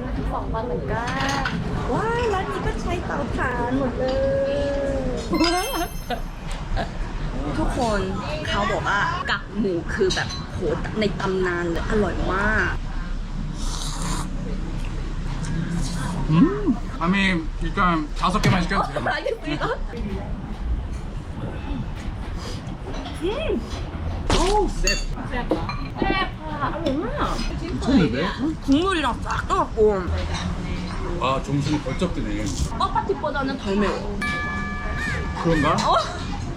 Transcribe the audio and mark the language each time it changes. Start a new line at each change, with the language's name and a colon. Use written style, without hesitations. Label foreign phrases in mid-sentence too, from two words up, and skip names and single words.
Thai: 2 วันเหมือนกัน ว้ายร้านนี้ก็ใช้เตาถ่านหมดเลย ทุกคนเขาบอกว่ากักหมูคือแบบโหในตำนานเลยอร่อยมาก
Korean: 아니 일단 5개만 시켜도 돼요. 알겠습니다. 어우 셉.
Thai: แซ่บค่ะอร่อยมาก
Korean: 미쳤는데? 국물이랑 싹 떠갖고 아 정신이 번쩍 드네. 떡파티보다는 덜 매워. 그런가? 어?